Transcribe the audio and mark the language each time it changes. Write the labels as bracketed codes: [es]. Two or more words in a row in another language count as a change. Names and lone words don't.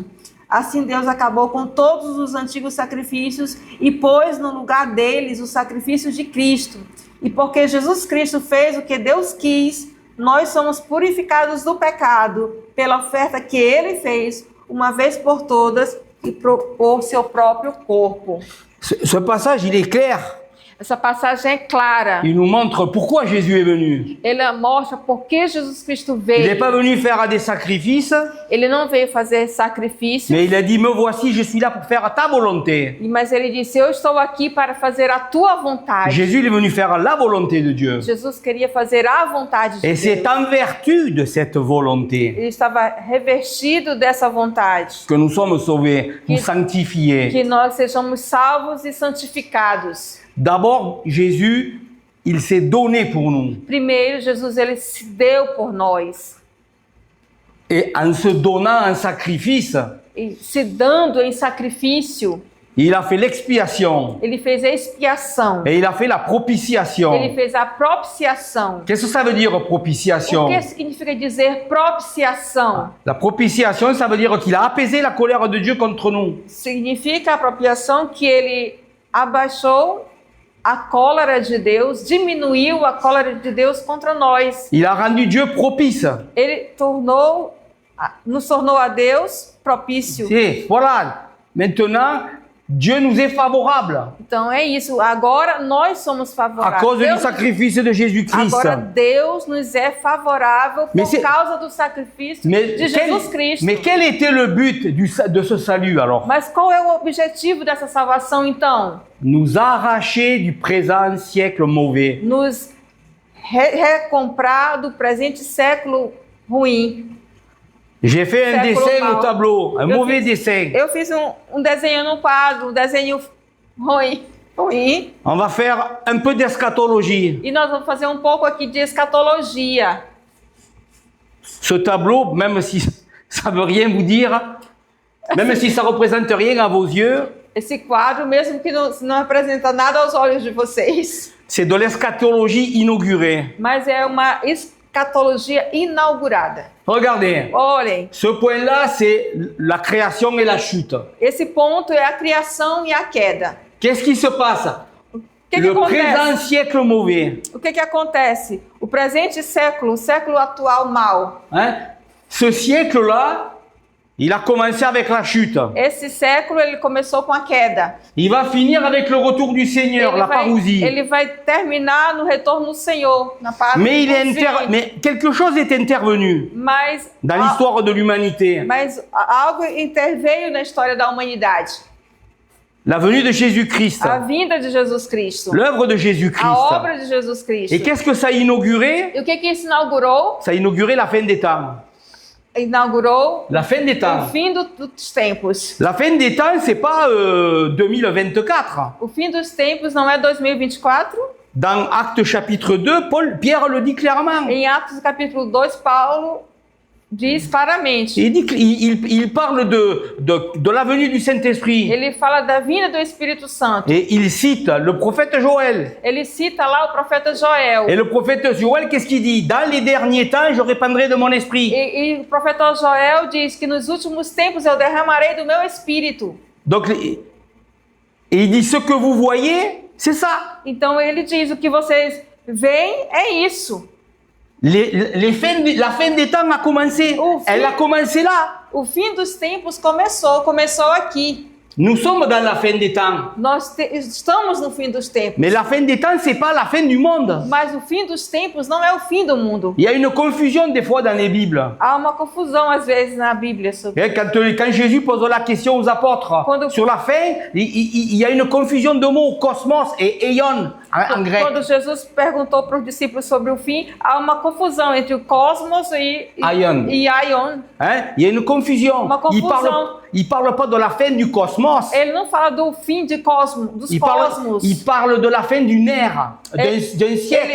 [pt] Assim Deus acabou com todos os antigos sacrifícios e pôs no lugar deles o sacrifício de Cristo. E porque Jesus Cristo fez o que Deus quis, nós somos purificados do pecado pela oferta que ele fez, uma vez por todas, e por seu próprio corpo. [fr] Ce passage, il est clair. [pt] Essa passagem é clara. [fr] Il nous montre pourquoi Jésus est venu. [pt] Ele mostra por que Jesus Cristo [fr] Il n'est [pt] veio. [fr] pas venu faire des sacrifices, [pt] Ele não veio fazer sacrifício, [fr] mais il a dit, me voici, je suis là pour faire ta volonté. [pt] mas ele disse: eu estou aqui para fazer a tua vontade. [fr] Jésus il est venu faire la volonté de Dieu. [pt] Jesus queria fazer a vontade de [fr] Et c'est [pt] Deus. [fr] en vertu de cette volonté [pt] Ele estava revestido dessa vontade, [fr] que nous sommes sauvés, ou [pt] Que [fr] sanctifiés. [pt] nós sejamos salvos e santificados. [fr] D'abord, Jésus, il s'est donné pour nous. [pt] Primeiro, Jesus ele se deu por nós. [fr] Et en se donnant un sacrifice, [pt] E se dando em sacrifício, [fr] il a fait l'expiation [pt] ele fez a expiação. [fr] et il a fait la propitiation. [pt] Ele fez a propiciação. [fr] Qu'est-ce que ça veut dire [pt] O [fr] propitiation? [pt] que significa dizer propiciação? [fr] La propitiation, ça veut dire qu'il a apaisé la colère de Dieu contre nous. [pt] Significa a apropriação que ele abaixou a cólera de Deus, diminuiu a cólera de Deus contra nós. [fr] Il a rendu Dieu propice. [pt] Ele nos tornou a Deus propício. [fr] C'est, voilà, maintenant, Dieu nous est favorable [pt] Então é isso. Agora nós somos [fr] à [pt] favoráveis. [fr] cause du [pt] Deus- [fr] sacrifice de Jésus-Christ. [pt] Agora Deus nos é favorável por [fr] Mais c'est- [pt] causa do sacrifício [fr] Mais [pt] de Jesus Cristo. [fr] mais quel était le but de ce salut alors? [pt] Mas qual é o objetivo dessa salvação então? [fr] Nous arracher du présent siècle mauvais. [pt] Nos recomprar do presente século ruim. [fr] J'ai fait un [pt] Século [fr] dessin [pt] mau. [fr] au tableau, un [pt] Eu [fr] mauvais [pt] fiz- [fr] dessin. [pt] Eu fiz um desenho no quadro, um desenho ruim. [fr] On va faire un peu d'eschatologie. [pt] E nós vamos fazer um pouco aqui de escatologia. [fr] Ce tableau, même si ça veut rien vous dire, même si ça représente rien à vos yeux, [pt] Esse quadro, mesmo que não representa nada aos olhos de vocês, [fr] c'est de l'eschatologie inaugurée. [pt] mas é uma escatologia inaugurada. [fr] Regardez, [pt] Olhem, [fr] ce point-là, c'est la création et la chute. [pt] esse ponto é a criação e a queda. [fr] Qu'est-ce qui se passe? [pt] O que [fr] Le [pt] acontece? [fr] présent siècle mauvais. [pt] O que acontece? O presente século, o século atual mau. [fr] Hein? Ce siècle-là, il a commencé avec la chute. [pt] Esse século ele começou com a queda. [fr] Il va finir avec le retour du Seigneur, la parousie. [pt] Ele vai terminar no retorno do Senhor, na parousia. [fr] Mais quelque chose est intervenu [pt] Mas, [fr] dans l'histoire de l'humanité. [pt] mas algo interveio na história da humanidade. [fr] La venue de Jésus-Christ. [pt] A vinda de Jesus Cristo. [fr] L'œuvre de Jésus-Christ. [pt] A obra de Jesus Cristo. [fr] Et qu'est-ce que ça a inauguré? [pt] E o que isso inaugurou? [fr] Ça a inauguré la fin des temps. [pt] Inaugurou [fr] La fin des [pt] o [fr] temps. [pt] fim dos tempos. [fr] La fin des temps, c'est pas 2024. [pt] O fim dos tempos não é 2024? [fr] Dans Actes chapitre 2, Pierre le dit clairement. [pt] Em Atos capítulo 2, Paulo diz claramente. [fr] Il, dit, il parle de la venue du Saint-Esprit. [pt] Ele fala da vinda do Espírito Santo. [fr] Et il cite le prophète Joël. [pt] Ele cita lá o profeta Joel. [fr] Et le prophète Joël, qu'est-ce qu'il dit? Dans les derniers temps, je répandrai de mon esprit. [pt] E o profeta Joel diz que nos últimos tempos eu derramarei do meu espírito. [fr] Donc, et il dit, ce que vous voyez, c'est ça. [pt] Então ele diz, o que vocês veem é isso. [fr] La fin des temps a commencé. Elle a commencé là. [pt] O fim dos tempos começou aqui. [fr] Nous sommes dans la fin des temps. [pt] Nós estamos no fim dos tempos. [fr] Mais la fin des temps, c'est pas la fin du monde. [pt] Mas o fim dos tempos não é o fim do mundo. [fr] Il y a une confusion des fois dans les Bibles. [pt] Há uma confusão às vezes na Bíblia sobre [fr] Et quand Jésus pose la question aux apôtres sur la fin, il y a une confusion de mots, cosmos et aion en grec. [pt] Quando Jesus perguntou para os discípulos sobre o fim, há uma confusão entre o cosmos e [fr] Aion. [pt] aion. [fr] Hein? Il y a une confusion. [pt] Uma confusão. [fr] Il parle pas de la fin du cosmos. [pt] Ele não fala do fim de dos cosmos. [fr] Il parle de la fin d'une ère, d'un siècle.